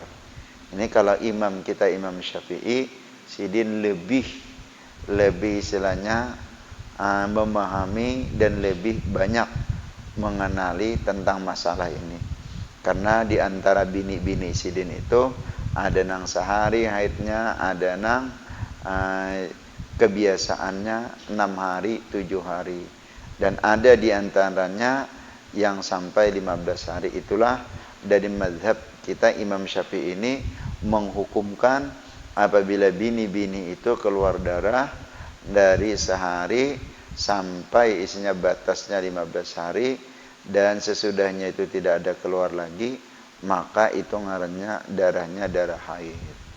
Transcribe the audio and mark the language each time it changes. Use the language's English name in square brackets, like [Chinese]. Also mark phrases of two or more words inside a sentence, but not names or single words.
[Indonesian] Ini kalau imam kita, Imam Syafi'i, sidin lebih istilahnya memahami dan lebih banyak mengenali tentang masalah ini. Karena di antara bini-bini sidin itu ada nang sehari haidnya, ada nang kebiasaannya 6 hari, 7 hari. Dan ada di antaranya yang sampai 15 hari. Itulah dari mazhab kita Imam Syafi'i ini menghukumkan apabila bini-bini itu keluar darah dari sehari sampai isinya batasnya 15 hari dan sesudahnya itu tidak ada keluar lagi, maka itu ngarannya darahnya darah haid.